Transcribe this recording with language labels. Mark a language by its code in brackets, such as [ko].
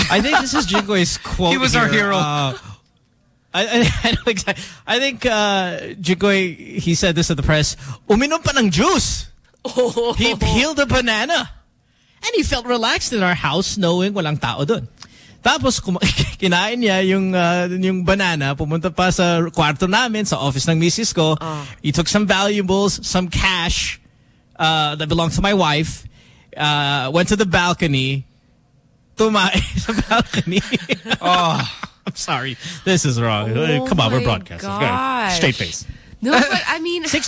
[en] I think this is Jingoy's quote. He was here. Our hero. I think Jingoy, he said this at the press, [tl] uminom pa ng juice. [en] Oh. He peeled a banana. And he felt relaxed in our house knowing [tl] walang tao dun. Tapos kinain niya yung banana, pumunta pa sa kwarto namin, sa office ng misis ko. [en] He took some valuables, some cash that belongs to my wife, went to the balcony, Oh. I'm sorry. This is wrong. Oh, come on, we're broadcasting. Gosh. Straight face. No, but I mean